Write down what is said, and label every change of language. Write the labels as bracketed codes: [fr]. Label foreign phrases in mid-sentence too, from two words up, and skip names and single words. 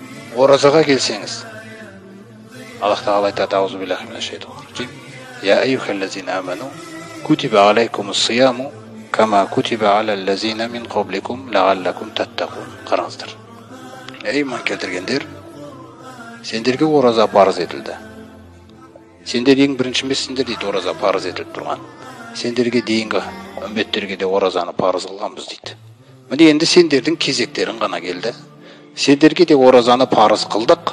[kk] оразаға келсеңіз, Аллах Тағала айтады: [ar] أعوذ بالله من الشيطان الرجيم. يا أيها الذين آمنوا كتب عليكم الصيام كما كتب على الذين من قبلكم لعلكم تتقون. [kk] Қараңыздар. Ей иман келтіргендер, сендерге ораза парыз етілді. Сендер ең бірінші емессіңдер дейді, ораза парыз етіліп тұрған. Сендерге дейінгі үмметтерге де оразаны парыз қылғанбыз дейді. Міне енді сендердің кезектерің ғана келді. Сендерге де оразаны парыз қылдық.